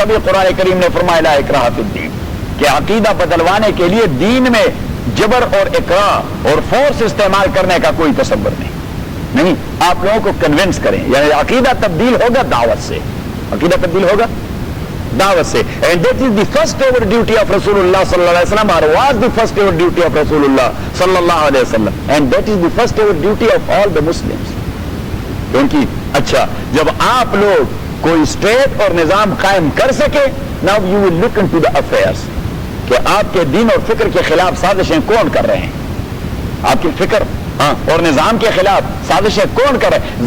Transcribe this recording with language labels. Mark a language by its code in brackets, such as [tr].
[ur] تبھی قرآن کریم نے فرمایا [ar] لا اکراہ فی الدین، [ur] کہ عقیدہ بدلوانے کے لیے دین میں جبر اور اکراہ اور فورس استعمال کرنے کا کوئی تصور نہیں. آپ لوگوں کو کنونس کریں، یعنی عقیدہ تبدیل ہوگا دعوت سے. عقیدہ تبدیل ہوگا دعوت سے. [en] And that is the first ever duty of Rasulullah sallallahu alaihi wasallam, or was the first ever duty of Rasulullah sallallahu alaihi wasallam, and that is the first ever duty of all the Muslims. [ur] کیونکہ اچھا جب آپ لوگ کوئی state اور نظام قائم کر سکے، [en] now you will look into the affairs [ur] کہ آپ کے دین اور فکر کے خلاف سازشیں کون کر رہے ہیں. آپ کی فکر اور نظام کے خلاف سازشیں کون کر رہے ہیں.